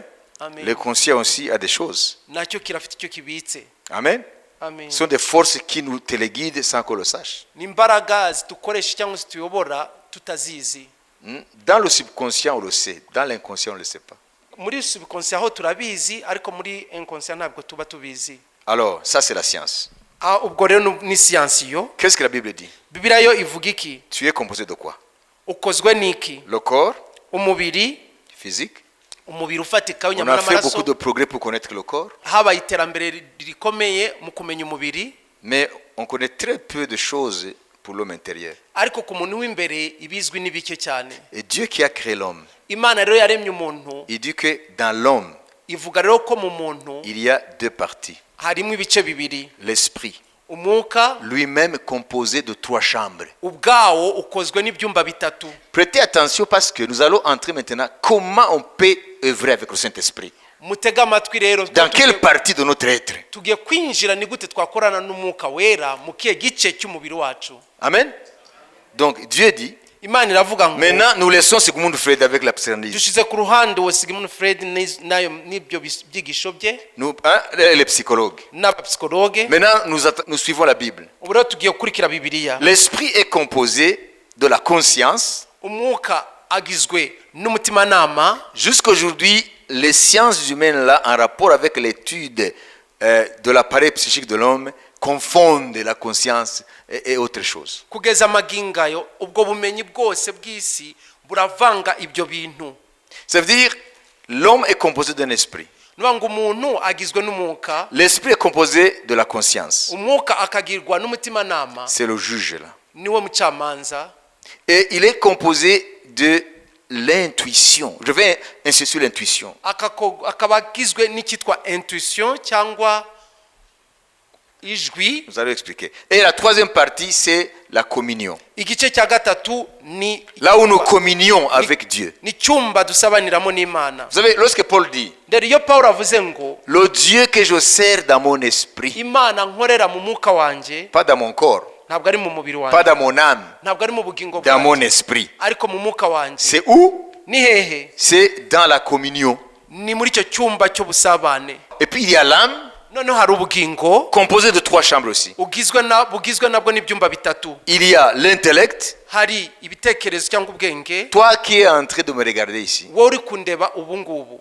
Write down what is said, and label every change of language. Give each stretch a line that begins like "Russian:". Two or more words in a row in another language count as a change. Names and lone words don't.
French: Amen. L'inconscient aussi a des choses.
Kinyarwanda: Nacyo kirafite icyo kibitse. Amen. Amen.
French: Ce sont des forces qui nous téléguident sans qu'on le sache.
Kinyarwanda: N'imbaraga zitukoresha cyangwa zituyobora tutazizi.
French: Dans le subconscient, on le sait. Dans l'inconscient, on ne le sait pas.
Kinyarwanda: Muri subconscient ho turabizi, ariko muri inconscient ntabwo tuba tubizi.
French: Alors, ça c'est la science.
Kinyarwanda: Ubwo rero ni siyansi yo.
French: Qu'est-ce que la Bible dit?
Kinyarwanda: Bibiliya yo ivuga iki?
French: Tu es composé de quoi?
Kinyarwanda: Ukozwe n'iki?
French: Le corps
Kinyarwanda: Umubiri,
French: physique.
Kinyarwanda: umubiri ufatika
French: On
Kinyarwanda: w'inyama
French: a fait beaucoup
Kinyarwanda: n'amaraso.
French: de progrès pour connaître le corps,
Kinyarwanda: Haba iterambere rikomeye mu kumenya umubiri,
French: mais on connaît très peu de choses pour l'homme intérieur.
Kinyarwanda: ariko ku muntu w'imbere ibizwi ni bike cyane.
French: Et Dieu qui a créé l'homme,
Kinyarwanda: Imana rero yaremye umuntu,
French: il dit que dans l'homme,
Kinyarwanda: ivuga rero ko mu muntu
French: il y a deux parties.
Kinyarwanda: harimo ibice bibiri.
French: L'esprit,
Kinyarwanda: Umwuka
French: lui-même composé de 3 chambres.
Kinyarwanda: ubwawo ukozwe n'ibyumba bitatu.
French: Prêtez attention parce que nous allons entrer maintenant comment on peut œuvrer avec le Saint-Esprit.
Kinyarwanda: Mutega amatwi rero.
French: Dans quelle partie de notre être?
Kinyarwanda: Tugiye kwinjira ni gute twakorana n'umwuka wera mu kihe gice cy'umubiri wacu.
French: Amen. Donc Dieu dit,
Kinyarwanda: Imana iravuga ngo
French: maintenant nous laissons Sigmund Freud avec la psychanalyse.
Kinyarwanda: dushize ku ruhande wa Sigmund Freud nayo n'ibyo byigisho bye
French: Nous, les psychologues.
Kinyarwanda: n'abapsikologe.
French: Maintenant nous suivons la Bible.
Kinyarwanda: Ubu rero tugiye gukurikira Bibiliya.
French: L'esprit est composé de la conscience.
Kinyarwanda: Umwuka agizwe n'umutimanama.
French: Jusqu'aujourd'hui, les sciences humaines là, en rapport avec l'étude de l'appareil psychique de l'homme, confondent la conscience et autre chose.
Kinyarwanda: Kugeza magingayo ubwo bumenyi bwose bw'isi buravanga ibyo bintu.
French: Ça veut dire l'homme est composé d'un esprit.
Kinyarwanda: Nuvuga ngo umuntu agizwe n'umwuka.
French: L'esprit est composé de la conscience.
Kinyarwanda: Umwuka akagirwa n'umutimanama.
French: C'est le juge là.
Kinyarwanda: Niwe mucamanza.
French: Et il est composé de l'intuition. Je vais insister sur l'intuition.
Kinyarwanda: Akaba agizwe n'icyitwa intuition cyangwa ijwi.
French: Nous allons expliquer. Et la troisième partie, c'est la communion.
Kinyarwanda: Igice cya gatatu ni
French: Là où nous communions avec Dieu.
Kinyarwanda: ni cyumba dusabaniramo n'Imana.
French: Vous savez, lorsque Paul dit,
Kinyarwanda: Rero iyo Pawulo avuze ngo
French: le Dieu que je sers dans mon esprit,
Kinyarwanda: Imana nkorera mu mwuka wanjye,
French: pas dans mon corps,
Kinyarwanda: ntabwo ari mu mubiri
French: pas
Kinyarwanda: wanjye,
French: dans mon âme,
Kinyarwanda: ntabwo ari mu bugingo
French: dans mon
Kinyarwanda: bwanjye,
French: esprit.
Kinyarwanda: ariko mu mwuka wanjye.
French: C'est où?
Kinyarwanda: Ni hehe?
French: C'est dans la communion.
Kinyarwanda: Ni muri icyo cyumba cy'ubusabane.
French: Et puis il y a l'âme,
Kinyarwanda: Noneho hari ubugingo
French: composée de 3 chambres aussi.
Kinyarwanda: bugizwe nabwo n'ibyumba bitatu.
French: Il y a l'intellect.
Kinyarwanda: Hari ibitekerezo cyangwa ubwenge.
French: Toi qui es en train de me regarder ici,
Kinyarwanda: Wowe uri kundeba ubu ngubu,